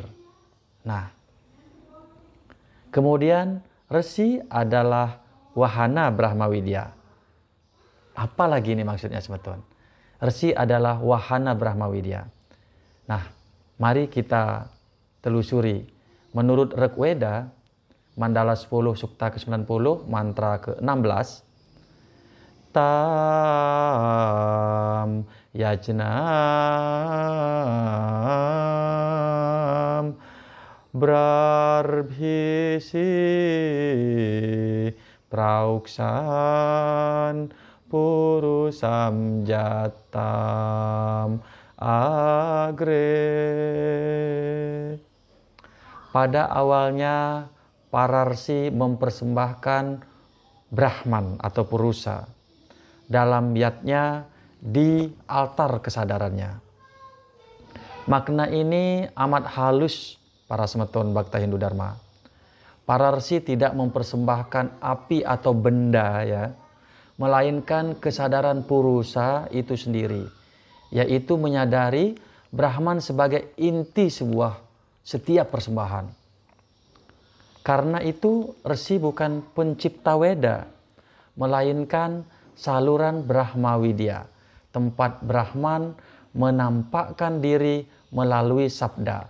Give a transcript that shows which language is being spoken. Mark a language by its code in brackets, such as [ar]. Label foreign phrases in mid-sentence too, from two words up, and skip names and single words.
[id] Nah, kemudian Resi adalah wahana Brahmawidya. Apa lagi ini maksudnya, semeton? Resi adalah wahana Brahmawidya. Nah, mari kita telusuri. Menurut Rigveda, Mandala 10 Sukta ke-90, mantra ke-16, [sa] Tam yajnam brarbhisi prauksan purusam jatam agre. [id] Pada awalnya para resi mempersembahkan Brahman atau Purusa dalam yatnya di altar kesadarannya. Makna ini amat halus para semeton Bhakta Hindu Dharma. Para resi tidak mempersembahkan api atau benda ya, melainkan kesadaran Purusa itu sendiri, yaitu menyadari Brahman sebagai inti setiap persembahan. Karena itu resi bukan pencipta Weda, melainkan saluran Brahmawidya, tempat Brahman menampakkan diri melalui sabda.